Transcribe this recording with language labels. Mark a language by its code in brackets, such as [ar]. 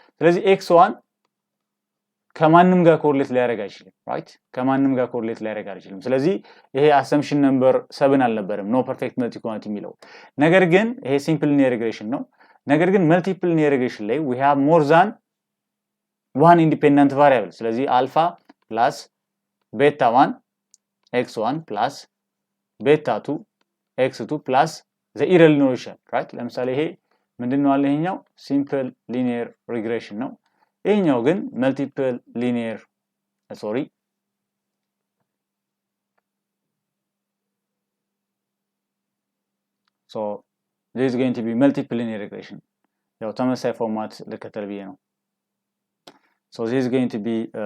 [am] ስለዚህ x1 ከማንም ጋር ኮሪሌት ሊያደርግ አይችልም right? ከማንም ጋር ኮሪሌት ሊያደርግ አይችልም ስለዚህ ይሄ [en] assumption number 7 አልነበረም no perfect multicollinearity የሚለው ነገር ግን ይሄ simple linear regression ነው ነገር ግን multiple linear regression ላይ we have more than one independent variable ስለዚህ alpha plus beta 1 x1 plus beta 2 x2 plus the error [am] ሊኖር ይችላል [en] right? [am] ለምሳሌ ይሄ ምንድነው አለ ይሄኛው simple linear regression ነው ይሄኛው ግን multiple linear [en] so this is going to be multiple linear regression [am] ያው ተመሳሳይ ፎርማት ልከተል ብዬ ነው [en] so this is going to be